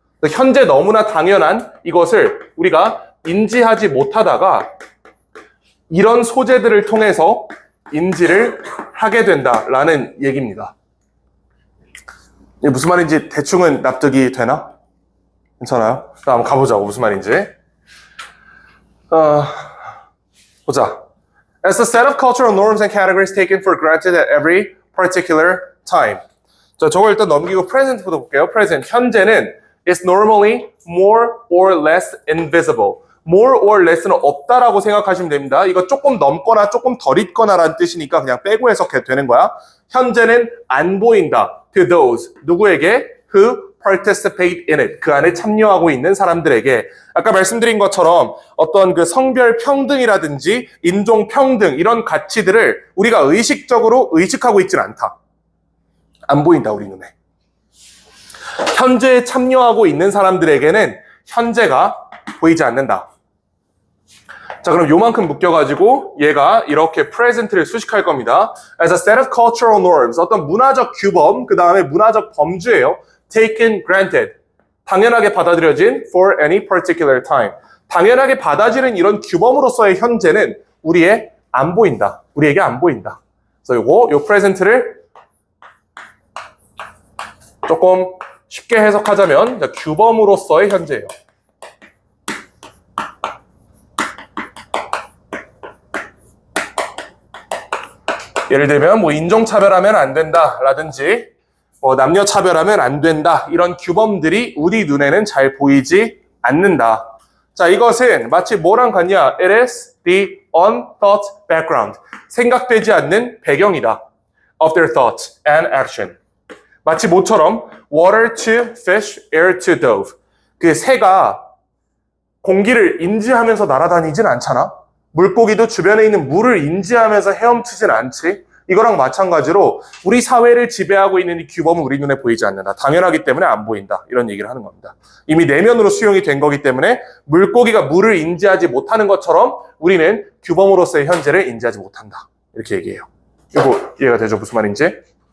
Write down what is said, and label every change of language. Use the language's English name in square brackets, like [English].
[Korean] 현재 너무나 당연한 이것을 우리가 인지하지 못하다가 이런 소재들을 통해서 인지를 하게 된다라는 얘기입니다. 이게 무슨 말인지 대충은 납득이 되나? 괜찮아요? 한번 가보자고 무슨 말인지. 보자. [English] As a set of cultural norms and categories taken for granted at every particular time. [Korean] 자, 저걸 일단 넘기고 present부터 볼게요. [English] present. [Korean] 현재는 [English] is normally more or less invisible. [Korean] more or less는 없다라고 생각하시면 됩니다. 이거 조금 넘거나 조금 덜 있거나라는 뜻이니까 그냥 빼고 해석해도 되는 거야. 현재는 안 보인다. [English] To those. [Korean] 누구에게? [English] Who participate in it. [Korean] 그 안에 참여하고 있는 사람들에게. 아까 말씀드린 것처럼 어떤 그 성별 평등이라든지 인종 평등 이런 가치들을 우리가 의식적으로 의식하고 있지는 않다. 안 보인다, 우리 눈에. 현재에 참여하고 있는 사람들에게는 현재가 보이지 않는다. 자, 그럼 요만큼 묶여가지고 얘가 이렇게 present를 수식할 겁니다. [English] As a set of cultural norms, [Korean] 어떤 문화적 규범, 그 다음에 문화적 범주예요. [English] Taken granted, [Korean] 당연하게 받아들여진 [English] for any particular time. [Korean] 당연하게 받아들이는 이런 규범으로서의 현재는 우리의 안 보인다. 우리에게 안 보인다. 그래서 요 present를 조금 쉽게 해석하자면 규범으로서의 현재예요. 예를 들면 뭐 인종차별하면 안 된다라든지 남녀 차별하면 안 된다. 이런 규범들이 우리 눈에는 잘 보이지 않는다. 자, 이것은 마치 뭐랑 같냐? [English] It is the unthought background. [Korean] 생각되지 않는 배경이다. [English] Of their thoughts and action. [Korean] 마치 모처럼 [English] water to fish, air to dove. [Korean] 그 새가 공기를 인지하면서 날아다니진 않잖아. 물고기도 주변에 있는 물을 인지하면서 헤엄치진 않지. 이거랑 마찬가지로 우리 사회를 지배하고 있는 이 규범은 우리 눈에 보이지 않는다. 당연하기 때문에 안 보인다. 이런 얘기를 하는 겁니다. 이미 내면으로 수용이 된 거기 때문에 물고기가 물을 인지하지 못하는 것처럼 우리는 규범으로서의 현재를 인지하지 못한다. 이렇게 얘기해요. 이거 이해가 되죠? 무슨 말인지?